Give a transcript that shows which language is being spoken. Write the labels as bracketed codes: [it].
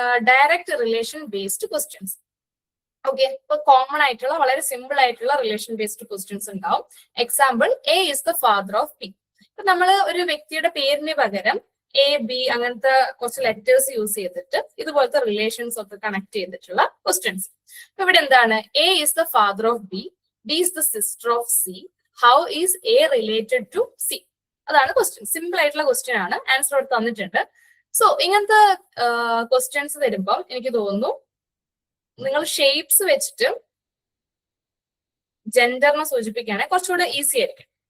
[ml] Direct relation based questions. Okay, ഇപ്പൊ common ആയിട്ടുള്ള വളരെ സിമ്പിൾ ആയിട്ടുള്ള റിലേഷൻ ബേസ്ഡ് ക്വസ്റ്റ്യൻസ് ഉണ്ടാവും. Example, [en] A is the father of B. [ml] ഇപ്പൊ നമ്മൾ ഒരു വ്യക്തിയുടെ പേരിന് പകരം A, B അങ്ങനത്തെ കുറച്ച് ലെറ്റേഴ്സ് യൂസ് ചെയ്തിട്ട് ഇതുപോലത്തെ റിലേഷൻസ് ഒക്കെ കണക്ട് ചെയ്തിട്ടുള്ള ക്വസ്റ്റ്യൻസ്. ഇപ്പൊ ഇവിടെ എന്താണ്? [en] A is the father of B, B is the sister of C, how is A related to C? [ml] അതാണ് ക്വസ്റ്റ്യൻ. സിമ്പിൾ ആയിട്ടുള്ള ക്വസ്റ്റ്യൻ ആണ്. ആൻസർ അവിടെ തന്നിട്ടുണ്ട്. സോ ഇങ്ങനത്തെ ക്വസ്റ്റ്യൻസ് വരുമ്പോൾ എനിക്ക് തോന്നുന്നു നിങ്ങൾ ഷേപ്സ് വെച്ചിട്ട് ജെൻഡറിനെ സൂചിപ്പിക്കുകയാണെങ്കിൽ കുറച്ചുകൂടെ ഈസി ആയിരിക്കും.